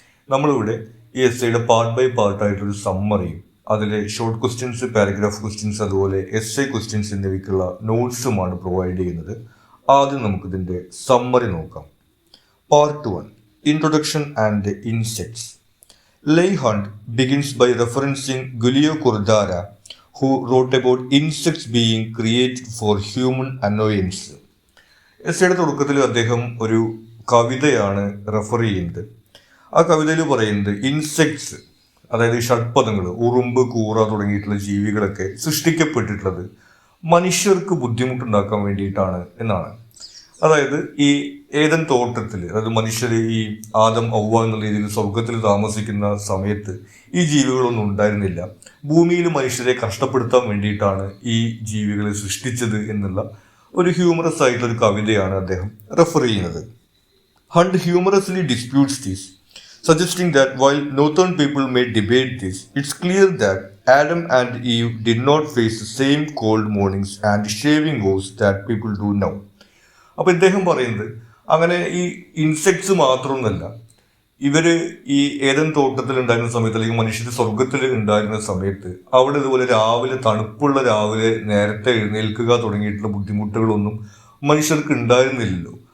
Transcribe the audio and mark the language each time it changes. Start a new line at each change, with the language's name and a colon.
Malayalam: നമ്മളിവിടെ ഈ എസ്സേയുടെ part by പാർട്ടായിട്ടൊരു സമ്മറിയും അതിലെ ഷോർട്ട് ക്വസ്റ്റ്യൻസ്, പാരഗ്രാഫ് ക്വസ്റ്റ്യൻസ്, അതുപോലെ എസ്സേ ക്വസ്റ്റ്യൻസ് എന്നിവയ്ക്കുള്ള നോട്ട്സുമാണ് പ്രൊവൈഡ് ചെയ്യുന്നത്. ആദ്യം നമുക്കിതിൻ്റെ സമ്മറി നോക്കാം. Part 1,
English: Introduction and insects. Leigh Hunt begins by referencing Giulio Cordara, who wrote about insects being created for human annoyance.
Malayalam: എസ്സേയുടെ തുടക്കത്തിൽ അദ്ദേഹം ഒരു കവിതയാണ് റെഫർ ചെയ്യുന്നത്. ആ കവിതയിൽ പറയുന്നത് ഇൻസെക്ട്സ്, അതായത് ഷഡ്പദങ്ങൾ, ഉറുമ്പ്, കൂറ തുടങ്ങിയിട്ടുള്ള ജീവികളൊക്കെ സൃഷ്ടിക്കപ്പെട്ടിട്ടുള്ളത് മനുഷ്യർക്ക് ബുദ്ധിമുട്ടുണ്ടാക്കാൻ വേണ്ടിയിട്ടാണ് എന്നാണ്. അതായത് ഈ ഏദൻ തോട്ടത്തിൽ, അതായത് മനുഷ്യർ ഈ ആദം ഔവ എന്നുള്ള രീതിയിൽ സ്വർഗത്തിൽ താമസിക്കുന്ന സമയത്ത് ഈ ജീവികളൊന്നും ഉണ്ടായിരുന്നില്ല. ഭൂമിയിൽ മനുഷ്യരെ കഷ്ടപ്പെടുത്താൻ വേണ്ടിയിട്ടാണ് ഈ ജീവികളെ സൃഷ്ടിച്ചത് എന്നുള്ള ഒരു ഹ്യൂമറസ് ആയിട്ടുള്ളൊരു കവിതയാണ് അദ്ദേഹം റെഫർ ചെയ്യുന്നത്.
English: Hunt humorously disputes this, suggesting that while northern people may debate this, it's clear that Adam and Eve did not face the same cold mornings and shaving woes that people do now.
Malayalam: അപ്പോൾ ഇദ്ദേഹം പറയുന്നത് അങ്ങനെ ഈ insects മാത്രമൊന്നുമല്ല, ഇവര് ഈ Eden തോട്ടത്തിൽ ഉണ്ടായിരുന്ന സമയത്ത്, അല്ലെങ്കിൽ മനുഷ്യർ സ്വർഗത്തിൽ ഉണ്ടായിരുന്ന സമയത്ത് അവിടെ ഇതുപോലെ തണുപ്പുള്ള രാവിലെ നേരത്തെ എഴുന്നേൽക്കുക തുടങ്ങിയിട്ടുള്ള ബുദ്ധിമുട്ടുകളൊന്നും മനുഷ്യർക്ക് ഉണ്ടായിരുന്നില്ലല്ലോ.